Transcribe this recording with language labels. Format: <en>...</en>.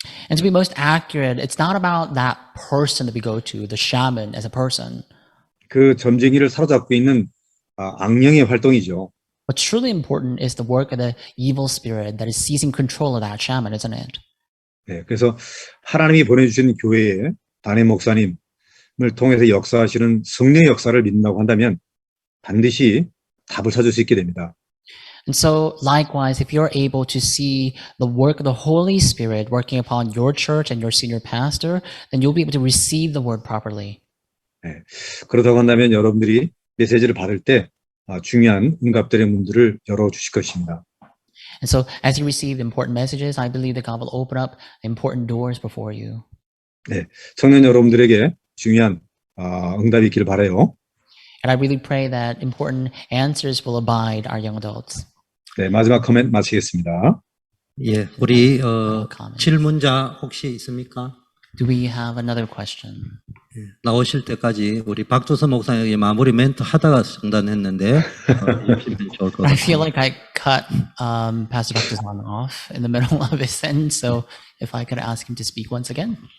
<en>And to be most accurate, it's not about that person that we go to, the shaman as a person.</en> <ko>그 점쟁이를 사로잡고 있는 악령의 활동이죠.</ko> <en>What's truly important is the work of the evil spirit that is seizing control of that shaman, isn't it?</en> <ko>네, 그래서 하나님이 보내주신 교회에 담임 목사님을 통해서 역사하시는 성령의 역사를 믿는다고 한다면 반드시 답을 찾을 수 있게 됩니다.</ko> <en>And so, likewise, if you're able to see the work of the Holy Spirit working upon your church and your senior pastor, then you'll be able to receive the word properly.</en> <ko>네, 그렇다고 한다면 여러분들이 메시지를 받을 때 중요한 응답들의 문들을 열어주실 것입니다.</ko> <en>And so, as you receive important messages, I believe that God will open up important doors before you.</en> <ko>네, 청년 여러분들에게 중요한 응답이 있기를 바라요.</ko> <en>And I really pray that important answers will abide our young adults.</en> <ko>네, 마지막 코멘트 마치겠습니다. 예, 우리</ko> <en>comment.</en> <ko>질문자 혹시 있습니까?</ko> <en>Do we have another question?</en> <ko>나오실 때까지 우리 박조선 목사님이 마무리 멘트 하다가 중단했는데 해주시면 좋을 것</ko> <en>I</en> <ko>같아요.</ko> <en>feel like I cut Pastor Bhaktisan off in the middle of his sentence, so if I could ask him to speak once again.</en>